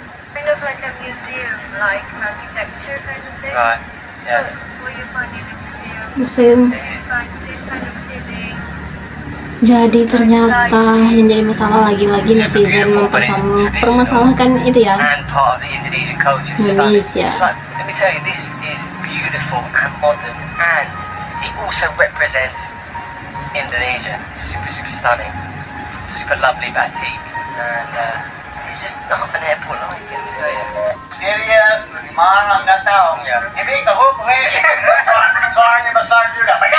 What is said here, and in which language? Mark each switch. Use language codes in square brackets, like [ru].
[en] Kind of like a museum, like architecture kind of thing. Right. Yeah. What you find in a museum? Museum. You find this kind of ceiling. [id] Jadi ternyata yang jadi masalah lagi-lagi netizen mempermasalahkan itu ya, [en] And part of the Indonesian culture. Indonesia. It's like, let me tell you, this is beautiful and modern, and it also represents Indonesia. Super, super stunning, super lovely batik, and it's just not an airport like it. Let me tell you. [id] Serius, gimana nggak tahu ya. Jadi kamu soalnya besar juga.